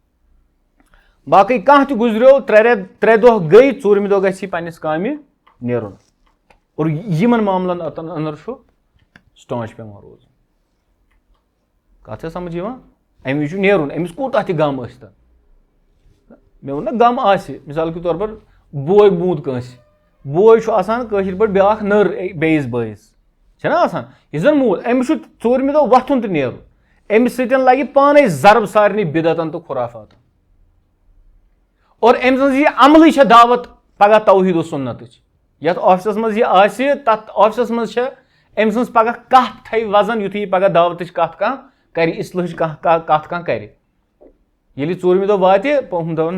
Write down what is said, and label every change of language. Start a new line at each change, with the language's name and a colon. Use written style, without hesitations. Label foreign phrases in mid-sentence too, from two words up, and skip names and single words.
Kashmiri: باقٕے کانٛہہ تہِ گُزریو 3 دۄہ گٔے 4مہِ دۄہ گژھِ یہِ پننِس کامہِ نیرُن اور یِمن معاملن اندر چھُ سٹانچ پیٚوان روزُن کتھ چھا سمجھ یِوان اَمہِ وِزِ چھُ نیرُن أمِس کوٗتاہ تہِ غم ٲسۍ تن مےٚ ووٚن نہ غم آسہِ مِثال کے طور پر بوے موٗد کٲنٛسہِ بوے چھُ آسان کٲشِر پٲٹھۍ بیاکھ نٔر بیٚیِس بٲیِس چھےٚ نہ آسان یُس زن موٗد أمِس چھُ 4مہِ دۄہ وۄتھُن تہٕ نیرُن أمِس سۭتۍ لگہِ پانے ضرب سارنٕے بِدعتن تہٕ خُرافاتن اور أمۍ سٕنٛز یہِ عملٕے چھےٚ دعوت پگاہ توحیٖد و سُنتٕچ یتھ آفسس منٛز یہِ آسہِ تتھ آفسس منٛز چھےٚ أمۍ سٕنٛز پگاہ کتھ تھوِ وزن یُتھُے یہِ پگاہ دعوتٕچ کتھ کانٛہہ کرِ اِصلٲحٕچ کتھ کانٛہہ کرِ ییٚلہِ 4مہِ دۄہ واتہِ ہُم دپان